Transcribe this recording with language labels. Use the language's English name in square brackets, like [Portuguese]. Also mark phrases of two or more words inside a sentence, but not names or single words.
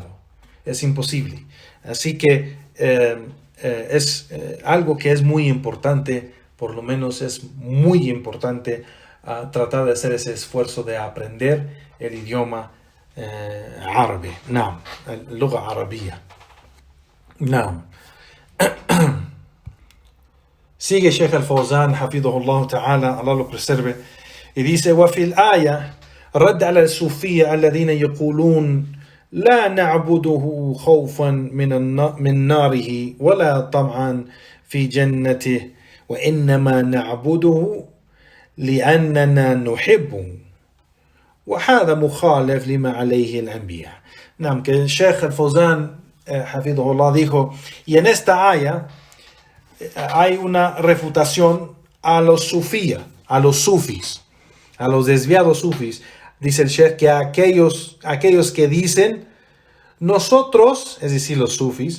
[Spanish] Es imposible. Así que es algo que es muy importante, por lo menos es muy importante tratar de hacer ese esfuerzo de aprender el idioma árabe. No, [Arabic] اللغة عربية. No. [Spanish] Sigue Sheikh Al-Fawzan, [Arabic] حفظه الله تعالى, [Spanish] Allah lo preserve, y dice: [Arabic] وفي الآية رد على الصوفية الذين يقولون لا نعبده خوفا من ناره ولا طمعا في جنته وإنما نعبده لأننا نحبه وهذا مخالف لما عليه الأنبياء. نعم, [Spanish] que el Sheikh Al-Fawzan, hafidhahullah, dijo, y en esta aya hay una refutación a los sufíes, a los sufis, a los desviados sufis. Dice el Sheikh que aquellos que dicen, nosotros, es decir, los sufis,